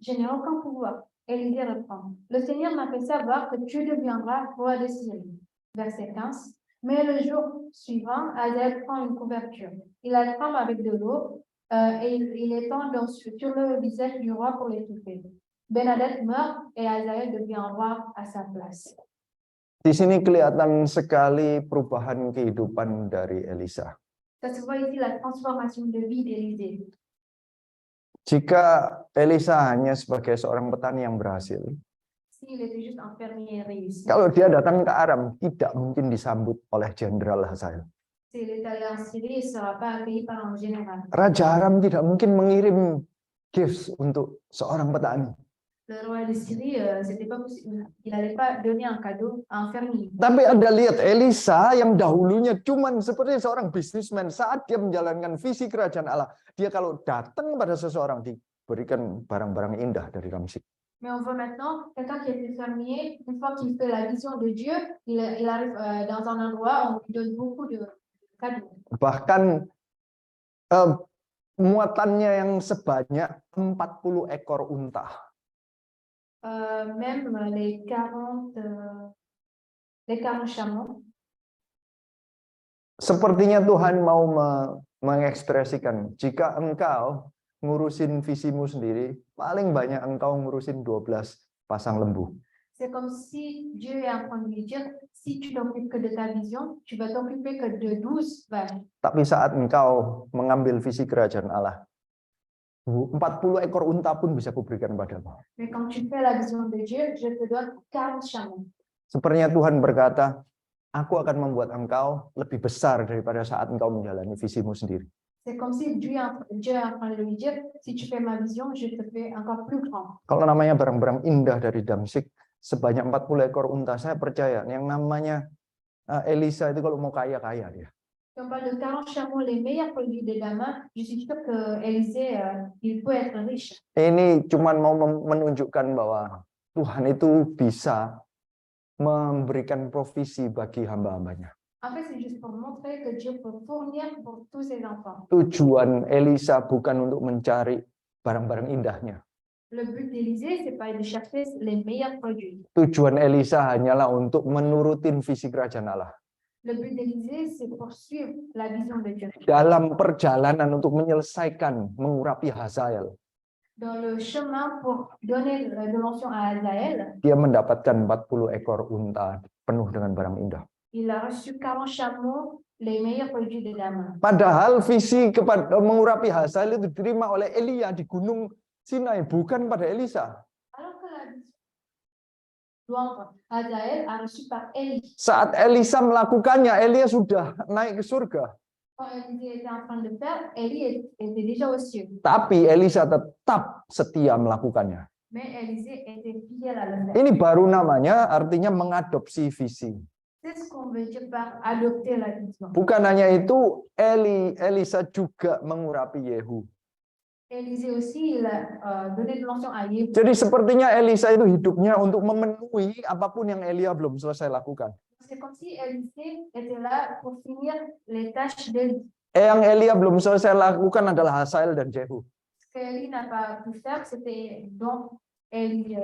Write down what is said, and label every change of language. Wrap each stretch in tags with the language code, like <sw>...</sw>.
<fr>Je n'ai aucun pouvoir. Élisée reprend, le Seigneur m'a fait savoir que tu deviendras roi de Syrie. Verset 15, mais le jour suivant, Hazael prend une couverture. Il la trempe avec de l'eau et il étend sur le visage du roi pour l'étouffer. Ben-Hadad meurt et Hazael devient roi à sa place.</fr> <id>Di sini kelihatan sekali perubahan kehidupan dari Elisa.</id> <fr>Ça se voit ici la transformation de vie d'Élisée.</fr> <id>Jika Elisa hanya sebagai seorang petani yang berhasil,</id> <fr>S'il était juste un fermier réussi,</fr> <id>kalau dia datang ke Aram, tidak mungkin disambut oleh jenderal Hazael.</id> <fr>s'il est allé en Syrie, il ne sera pas accueilli par un général.</fr> <id>Raja Aram tidak mungkin mengirim gifts untuk seorang petani.</id> <fr>Le roi de Syrie, c'était pas possible. Il n'allait pas donner un cadeau à un fermier.</fr> <id>Tapi Anda lihat Elisa yang dahulunya cuman seperti seorang bisnismen, saat dia menjalankan visi kerajaan Allah, dia kalau datang pada seseorang diberikan barang-barang indah dari Damsyik.</id> <fr>Mais on voit maintenant quelqu'un qui était fermier, une fois qu'il fait la vision de Dieu, il arrive dans un endroit où on lui donne beaucoup de cadeaux.</fr> <id>Bahkan muatannya yang sebanyak 40 ekor unta.</id> <fr>Même les 40 chameaux.</fr> <id>Sepertinya Tuhan mau mengekspresikan, jika engkau ngurusin visimu sendiri, paling banyak engkau ngurusin 12 pasang lembu.</id> <fr>C'est comme si Dieu est en train de lui dire, si tu t'occupes que de ta vision, tu vas t'occuper que de 12 vaches.</fr> <id>Tapi saat engkau mengambil visi kerajaan Allah, 40 ekor unta pun bisa kuberikan padamu.</id> <fr>Mais quand tu fais la vision de Dieu, je te donne 40 chameaux.</fr> <id>Sepertinya Tuhan berkata, aku akan membuat engkau lebih besar daripada saat engkau menjalani visimu sendiri.</id> <fr>C'est comme si Dieu est en train de lui dire, si tu fais ma vision, je te fais encore plus grand.</fr> <id>Kalau namanya barang-barang indah dari Damsyik, sebanyak 40 ekor unta, saya percaya yang namanya Elisa itu kalau mau kaya-kaya dia.</id> <fr>Si on parle de 40 chameaux, les meilleurs produits de Damas, je suis sûre que Élisée, il peut être riche.</fr> <id>Ini cuman mau menunjukkan bahwa Tuhan itu bisa memberikan provisi bagi hamba-hambanya.</id> <fr>En fait, c'est juste pour montrer que Dieu peut fournir pour tous ses enfants.</fr> <id>Tujuan Elisa bukan untuk mencari barang-barang indahnya.</id> <fr>Le but d'Élisée, c'est pas de chercher les meilleurs produits.</fr> <id>Tujuan Elisa hanyalah untuk menurutin visi kerajaan Allah.</id> <fr>Le but d'Élisée, c'est poursuivre la vision de Dieu.</fr> <id>Dalam perjalanan untuk menyelesaikan mengurapi Hazael,</id> <fr>Dans le chemin pour donner de l'onction à Hazaël,</fr> <id>dia mendapatkan 40 ekor unta penuh dengan barang indah.</id> <fr>il a reçu 40 chameaux, les meilleurs produits de Damas.</fr> <id>Padahal visi kepada mengurapi Hazael itu diterima oleh Elia di Gunung Sinai, bukan pada Elisa.</id> <fr>Alors que la vision louange Hazaël a reçu par Élie.</fr> <id>Saat Elisa melakukannya, Elia sudah naik ke surga.</id> <fr>Quand Élisée était en train de faire, Élie était déjà aux cieux.</fr> <id>Tapi Elisa tetap setia melakukannya.</id> <fr>Mais Élisée était fidèle à le faire.</fr> <id>Ini baru namanya artinya mengadopsi visi.</id> <fr>C'est ce qu'on veut dire par adopter la vision.</fr> <id>Bukan hanya itu, Elisa juga mengurapi Yehu.</id> <fr>Élisée aussi, il a donné de l'onction à Yéhu.</fr> <id>Jadi sepertinya Elisa itu hidupnya untuk memenuhi apapun yang Elia belum selesai lakukan.</id> <fr>C'est comme si Élisée était là pour finir les tâches d'Élie.</fr> <id>Yang Elia belum selesai lakukan adalah Hazael dan Jehu.</id> <fr>Ce qu'Élie n'a pas pu faire, c'était donc Élie.</fr>